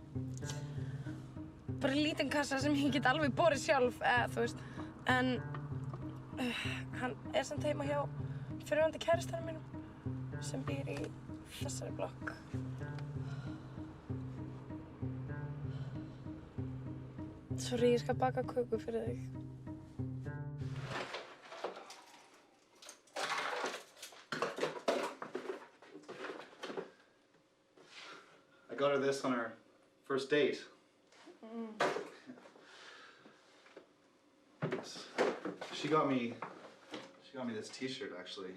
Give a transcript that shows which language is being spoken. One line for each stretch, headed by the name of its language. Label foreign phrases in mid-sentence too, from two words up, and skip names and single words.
Icelandic: Bara lítinn kassa sem ég get alveg borið sjálf, þú veist. En hann er samt heima hjá fyrrverandi kærastanum mínum sem býr í þessari blokk. Sorry, ég skal baka köku fyrir þig.
English: I got her this on our first date. She got me this t-shirt actually.